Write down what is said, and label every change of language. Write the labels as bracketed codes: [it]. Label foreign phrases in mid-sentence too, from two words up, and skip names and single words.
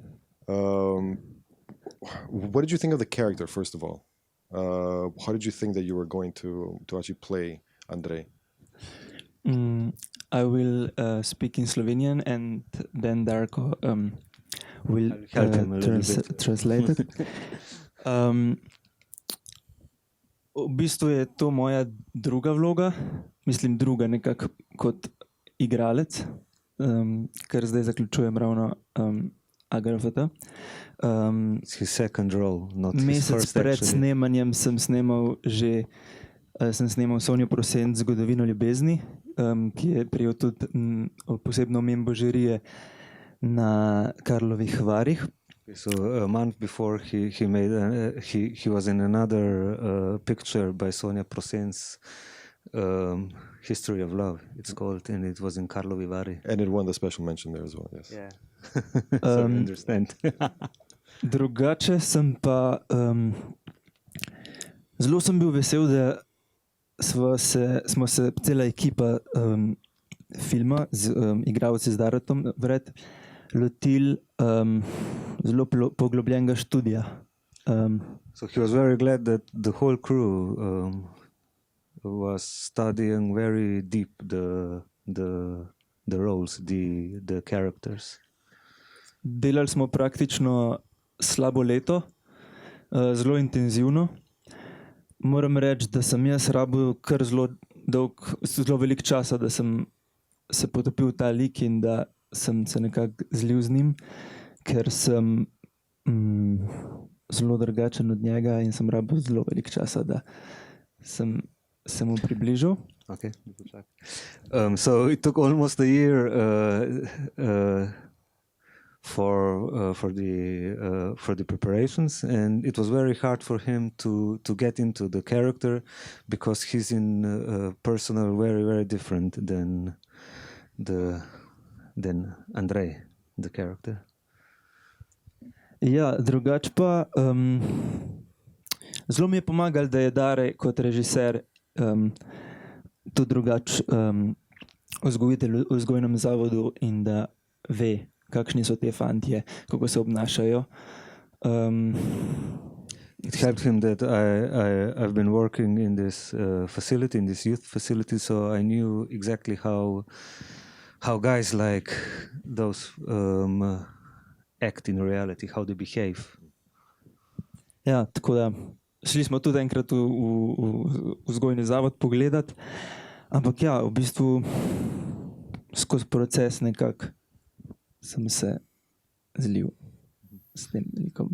[en] What did you think of the character, first of all? How did you think that you were going to actually play Andrei? I will speak in Slovenian, and then Darko will I'll help him a little bit. translate it. [sl] V bistvu je to moja druga vloga, mislim druga nekako kot igralec, ker zdaj zaključujem ravno AGRFT. [en] It's his second role, not his [sl] Mesec [en] first. [sl] pred [en] Actually. [sl] snemanjem sem snemal Sonjo Prosenc Zgodovino ljubezni, ki je prijel tudi posebno omembo žirije na Karlovih Varih. [en] So a month before he made he was in another picture by Sonja Prosenc, History of Love. It's called, and it was in Karlovi Vari. And it won the special mention there as well. Yes. Yeah. So I understand. [sl] Drugače sem pa zelo sem bil vesel, da smo se cela ekipa filma z igralci z Darotom vred lotili zelo poglobljenega študija. [en] So he was very glad that the whole crew was studying very deep the roles, the characters. [sl] Delali smo praktično slabo leto, zelo intenzivno. Moram reči, da sem jaz rabil kar zelo veliko časa, da sem se potopil v ta lik in da sem se nekako zlil z njim, ker sem zelo drugačen od njega in sem rabil zelo veliko časa, da sem se mu približal. [en] Okay. So it took almost a year for the preparations, and it was very hard for him to get into the character because he's in personal very, very different than Andrei, the character. [sl] Ja, drugače pa zelo mi je pomagal, da je Dare kot režiser tudi drugače vzgojitelj v vzgojnem zavodu in da ve, kakšni so te fantje, kako se obnašajo. [en] It helped him that I've been working in this facility, in this youth facility, so I knew exactly how guys like those act in reality, how they behave. [sl] Ja, tako da šli smo tudi enkrat v vzgojni zavod pogledat, ampak ja, v bistvu skozi proces nekako sem se zlil s tem likom.